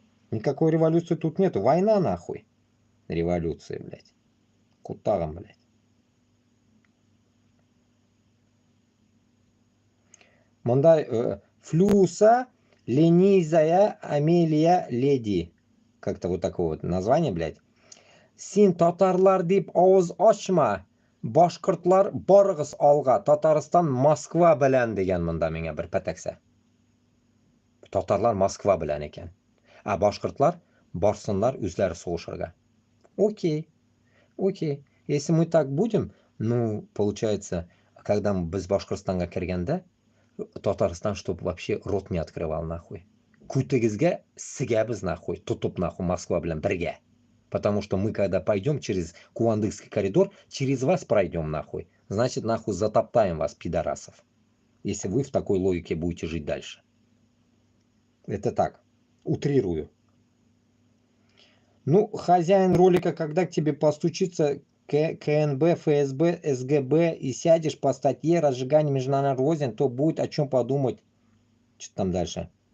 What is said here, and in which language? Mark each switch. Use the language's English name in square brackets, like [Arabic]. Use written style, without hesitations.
[Russian] Никакой революции тут нету. Война, нахуй. Революция, блядь. Кутаром, блядь. Мондай, Флюса, Ленизая, Амелия, Леди. Как-то вот такое вот название, блядь. [Tatar] Син татарлар дип авыз ачма. Башкортлар барыгыз алга. Татарстан Москва белән дигән монда миңа бер пәтәксә. Татарлар Москва белән икән. А башкортлар барсыннар үзләре сугышырга. Окей. Окей. [Russian] Если мы так будем, ну, получается, когда мы без Башкортстанга кергәндә, Татарстан, чтобы вообще рот не открывал, нахуй. [Tatar] Күтегезгә сигәбез, нахуй. Тутуп, нахуй, Москва белән бергә. [Russian] Потому что мы, когда пойдем через Куандыкский коридор, через вас пройдем, нахуй. Значит, нахуй, затоптаем вас, пидорасов. Если вы в такой логике будете жить дальше. Это так. Утрирую. Ну, хозяин ролика, когда к тебе постучится КНБ, ФСБ, СГБ и сядешь по статье разжигания международных рознь, то будет о чем подумать. Что там дальше?